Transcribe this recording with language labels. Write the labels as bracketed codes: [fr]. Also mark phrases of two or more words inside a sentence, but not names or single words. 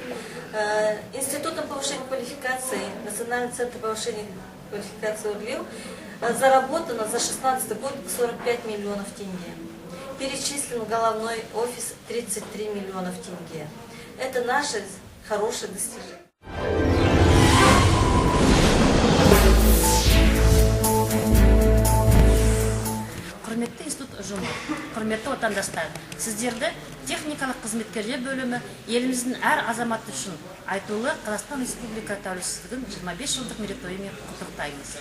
[ru] Институтом повышения квалификации, Национальный центр повышения квалификации ОРЛИУ заработано за 2016 год 45 миллионов тенге. Перечислен в головной офис 33 миллионов тенге. Это наши хорошие достижения. [kk] Құрметті институт ұжымы, құрметті отандастар, сіздерді техникалық қызметкерлер бөлімі еліміздің әр азаматы үшін айтулы Қазақстан Республика тәуелсіздігінің 25 жылдық мерейтойымен құттықтаймыз.